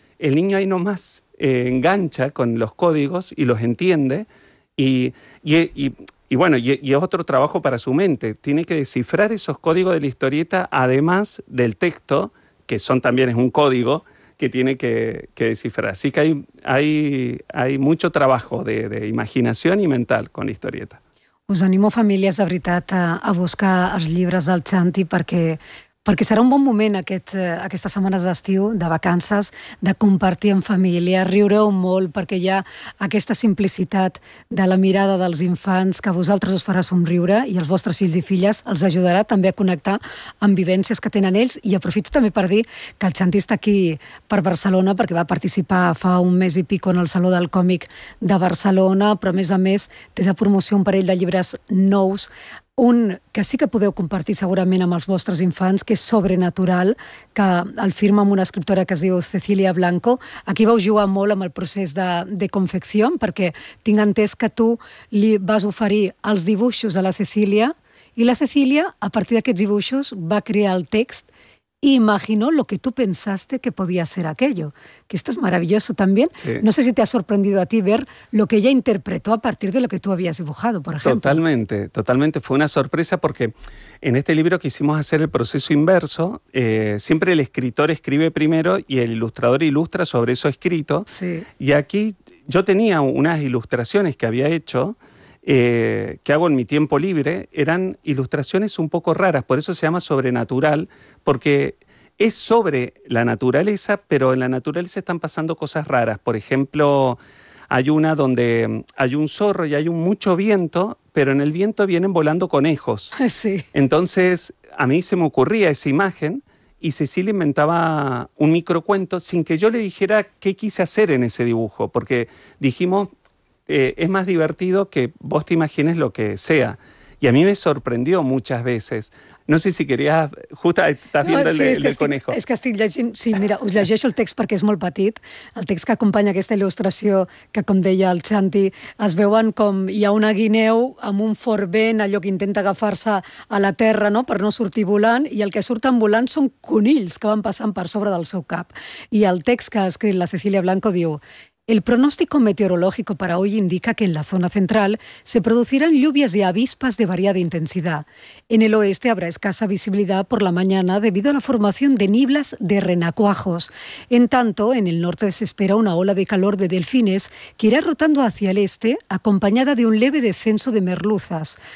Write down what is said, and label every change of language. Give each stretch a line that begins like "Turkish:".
Spanish: El niño ahí nomás engancha con los códigos y los entiende, y es otro trabajo para su mente. Tiene que descifrar esos códigos de la historieta, además del texto, que son también es un código, que tiene que descifrar. Así que hay mucho trabajo de imaginación y mental con la historieta.
Catalan: Us animo, famílies, de veritat, a buscar els llibres del Xanti perquè serà un bon moment aquestes setmanes d'estiu, de vacances, de compartir amb família. Riureu molt perquè hi ha aquesta simplicitat de la mirada dels infants que a vosaltres us farà somriure i els vostres fills i filles els ajudarà també a connectar amb vivències que tenen ells. I aprofito també per dir que el Xanti està aquí per Barcelona perquè va participar fa un mes i pico en el Saló del Còmic de Barcelona, però a més té de promoció un parell de llibres nous. Un que sí que podeu compartir segurament amb els vostres infants, que és Sobrenatural, que el firma amb una escriptora que es diu Cecilia Blanco. Aquí vau jugar molt amb el procés de confecció, perquè tinc entès que tu li vas oferir els dibuixos a la Cecilia i la Cecilia, a partir d'aquests dibuixos, va crear el text i imagino
Spanish: lo que tu pensaste que podia ser aquello. Que esto es maravilloso también. Sí. No sé si te ha sorprendido a ti ver lo que ella interpretó a partir de lo que tú habías dibujado, por ejemplo. Totalmente, totalmente. Fue una sorpresa porque en este libro quisimos hacer el proceso inverso. Siempre el escritor escribe primero y el ilustrador ilustra sobre eso escrito. Sí. Y aquí yo tenía unas ilustraciones que había hecho, que hago en mi tiempo libre, eran ilustraciones un poco raras, por eso se llama Sobrenatural, porque es sobre la naturaleza, pero en la naturaleza están pasando cosas raras. Por ejemplo, hay una donde hay un zorro y hay mucho viento, pero en el viento vienen volando conejos. Sí. Entonces, a mí se me ocurría esa imagen y Cecilia inventaba un microcuento sin que yo le dijera qué quise hacer en ese dibujo, porque dijimos, es más divertido que vos te imagines lo que sea. Y a mí me sorprendió muchas veces. No sé si querías... Justo estás viendo el conejo.
Catalan: És que estic llegint... Sí, mira, us llegeixo el text perquè és molt petit. El text que acompanya aquesta il·lustració, que com deia el Xanti, es veuen com hi ha una guineu amb un fort vent, allò que intenta agafar-se a la terra, no?, per no sortir volant, i el que surten volant són conills que van passant per sobre del seu cap. I el text que ha escrit la Cecilia Blanco diu...
Spanish: El pronóstico meteorológico para hoy indica que en la zona central se producirán lluvias y avispas de variada intensidad. En el oeste habrá escasa visibilidad por la mañana debido a la formación de nieblas de renacuajos. En tanto, en el norte se espera una ola de calor de delfines que irá rotando hacia el este, acompañada de un leve descenso de merluzas.